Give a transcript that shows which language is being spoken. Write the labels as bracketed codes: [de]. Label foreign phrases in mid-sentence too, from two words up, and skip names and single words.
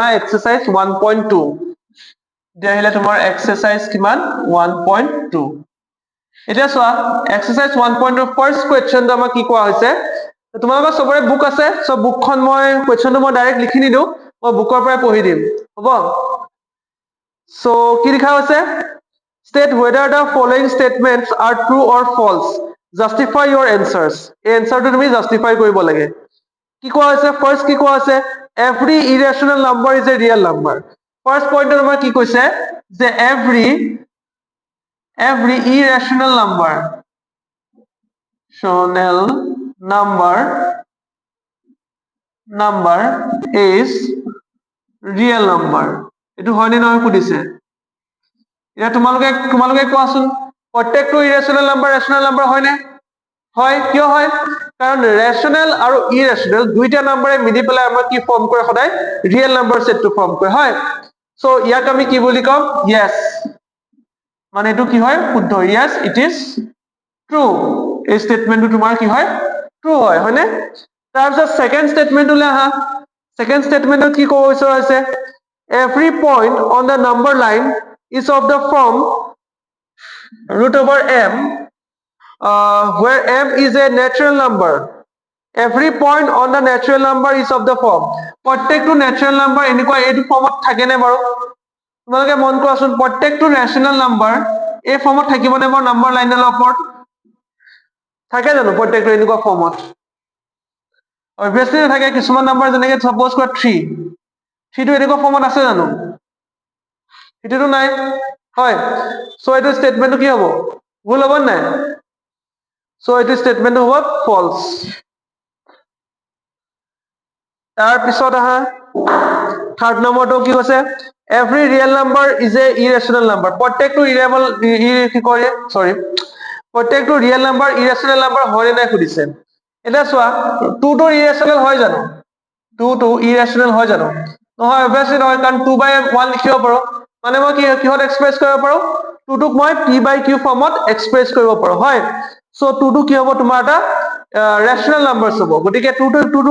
[as] এক্সাৰসাইজ 1.2 দিয়া আহিলে তোমাৰ এক্সাৰসাইজ কিমান 1.2 এতিয়া চোৱা এক্সাৰসাইজ 1.2 [en] first question [as] আমাৰ কি কোৱা হৈছে তোমালোকৰ সবৰে বুক আছে সো বুকখন মই কোৱেশ্চনটো মই ডাইৰেক্ট লিখি নিদো মই বুকৰ পৰা পঢ়ি দিম হ'ব সো কি লিখা আছে [en] state whether the following statements are true or false justify your answers [as] এই এনসারটো তুমি জাস্টিফাই কৰিব লাগে কি কোৱা আছে ফাৰ্স্ট কি কোৱা আছে [en] every irrational number is a real number first point [as] আমাৰ কি কৈছে যে [en] every irrational number is real number [as] এটো হয় নে নহয় সুধিছে এটা তোমালোকে কোৱাচোন প্ৰত্যেকটো [en] irrational number [as] হয় নে হয় কিয় হয় কাৰণ ৰেশনাল আৰু ইৰেশনাল দুইটা নাম্বাৰে মিলি পেলাই আমাৰ কি ফৰ্ম কৰে সদায় [en] real number set form [as] কৰে হয় সো ইয়াক আমি কি বুলি কম yes মানে এটো কি হয় শুদ্ধ [en] yes it is true [as] এই স্টেটমেন্টটো তোমাৰ কি হয় ট্ৰু হয় হয়নে তাৰপিছত [en] second statement [as] আহা [en] second statement [as] কি ক'ব বিচৰা হৈছে [en] every point on the number line is of the form √m where m is a natural number every point on the natural number is of the form প্ৰত্যেকটো natural number [as] এনেকুৱা এইটো ফৰ্মত থাকে নে বাৰু তোমালোকে মন কৰাচোন প্ৰত্যেকটো [en] rational number [as] এই ফৰ্মত থাকিবনে মোৰ [en] number line [as] ওপৰত থাকে জানো প্ৰত্যেকটো এনেকুৱা ফৰ্মত অবভিয়াছলি নাথাকে কিছুমান নাম্বাৰ যেনেকে সাপোজ কৰা 3 3টো এনেকুৱা ফৰ্মত আছে জানো এটোটো নাই হয় সো এটো স্টেটমেন্টটো কি হ'ব ভুল হ'ব নাই সো এটো স্টেটমেন্টটো হ'ব ফলস তাৰ পিছত আহা [en] third number [as] কি কৈছে [en] every real number is a irrational number [as] প্ৰত্যেকটো প্ৰত্যেকটো ৰিয়েল [en] number irrational number [as] হয় নাই সুধিছে এটা চোৱা 2 টো ইৰেশনাল হয় জানো 2 টো ইৰেশনাল হয় জানো নহয় অবভিয়াছলি নহয় কাৰণ 2/1 লিখিব পাৰো মানে মই কিহত এক্সপ্ৰেছ কৰিব পাৰো 2 টোক মই p/q ফৰ্মত এক্সপ্ৰেছ কৰিব পাৰো হয় সো 2 টো কি হ'ব তোমাৰ এটা [en] rational numbers [as] হ'ব গতিকে 2 টো